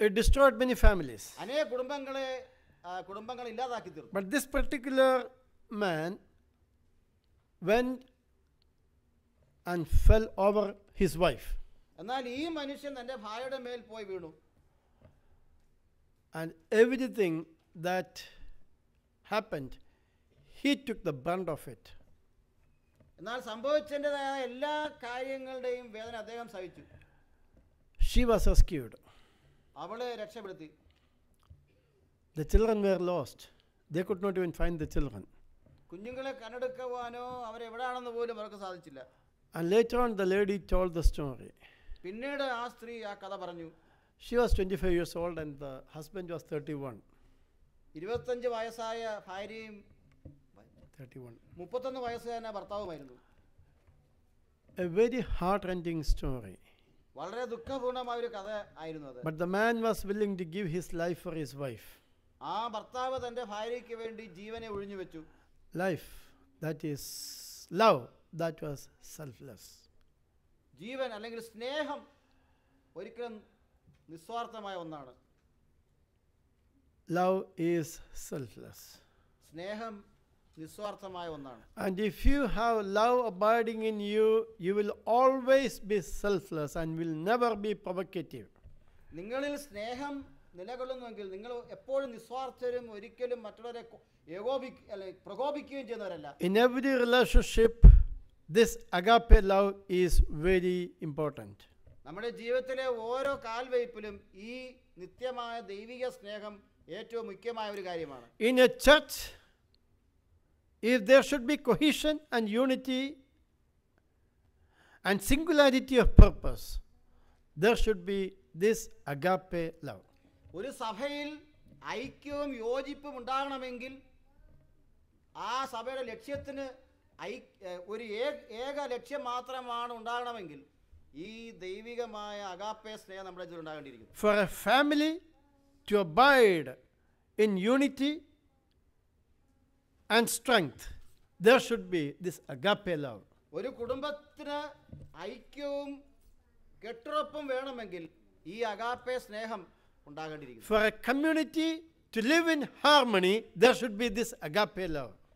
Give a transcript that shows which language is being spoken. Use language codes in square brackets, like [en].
[en] It destroyed many families. [ml] അനേക കുടുംബങ്ങളെ ഇല്ലാതാക്കി തീർന്നു. [en] But this particular man went and fell over his wife. [ml] എന്നാൽ ഈ മനുഷ്യൻ തന്റെ ഭാര്യയുടെ മേൽ പോയി വീണു. [en] And everything that happened, he took the brunt of it. [ml] എന്നാൽ സംഭവിച്ചതിൻ്റെതായ എല്ലാ കാര്യങ്ങളുടെയും വേദന അദ്ദേഹം സഹിച്ചു. [en] She was rescued. [ml] അവളെ രക്ഷപ്പെടുത്തി. [en] The children were lost They could not even find the children. [ml] കുഞ്ഞുങ്ങളെ കണ്ടെടുക്കുവാനോ അവരെവിടാണെന്ന് പോലും അവർക്ക് സാധിച്ചില്ല. [en] And later on, the lady told the story. [ml] പിന്നീട് ആ സ്ത്രീ ആ കഥ പറഞ്ഞു. [en] She was 25 years old and the husband was 31. [ml] 25 വയസ്സായ ഭാര്യയും 31 വയസ്സുകാരനായ ഭർത്താവുമായിരുന്നു. [en] A very heart-rending story. [ml] വളരെ ദുഃഖപൂർണമായ ഒരു കഥ ആയിരുന്നു അത്. [en] But the man was willing to give his life for his wife. [ml] ആ ഭർത്താവ് തന്റെ ഭാര്യയ്ക്ക് വേണ്ടി ജീവനെ ഒഴിഞ്ഞു വെച്ചു. [en] Life, that is love, that was selfless. [ml] ജീവൻ അല്ലെങ്കിൽ സ്നേഹം ഒരിക്കലും നിസ്വാർത്ഥമായ ഒന്നാണ്. [en] Love is selfless. [ml] സ്നേഹം നിസ്വാർത്ഥമായ ഒന്നാണ്. [en] And if you have love abiding in you, you will always be selfless and will never be provocative. [ml] നിങ്ങളിൽ സ്നേഹം നിലകൊള്ളുന്നുവെങ്കിൽ നിങ്ങൾ എപ്പോഴും നിസ്വാർത്ഥരും ഒരിക്കലും മറ്റുള്ളവരെ പ്രകോപിക്കുകയും ചെയ്യുന്നവരല്ല. [en] In every relationship, this agape love is very important. [ml] നമ്മുടെ ജീവിതത്തിലെ ഓരോ കാൽവയ്പിലും ഈ നിത്യമായ ദൈവിക സ്നേഹം ഏറ്റവും മുഖ്യമായ ഒരു കാര്യമാണ്. [en] In a church, if there should be cohesion and unity and singularity of purpose, there should be this agape love. [ml] ഒരു സഭയിൽ ഐക്യവും യോജിപ്പും ഉണ്ടാകണമെങ്കിൽ ആ സഭയുടെ ലക്ഷ്യത്തിന് ഒരു ഏക ലക്ഷ്യം മാത്രമാണ് ഉണ്ടാകണമെങ്കിൽ ഈ ദൈവികമായ അഗാപ്പെ സ്നേഹം നമ്മുടെ ജീവിതത്തിൽ ഉണ്ടാകേണ്ടിയിരിക്കുന്നു. [en] For a family to abide in unity and strength, there should be this agape love. [ml] ഒരു കുടുംബത്തിന് ഐക്യവും കെട്ടുറപ്പും വേണമെങ്കിൽ ഈ അഗാപ്പെ സ്നേഹം ഉണ്ടാകേണ്ടിയിരിക്കുന്നു. [en] For a community to live in harmony, there should be this agape love.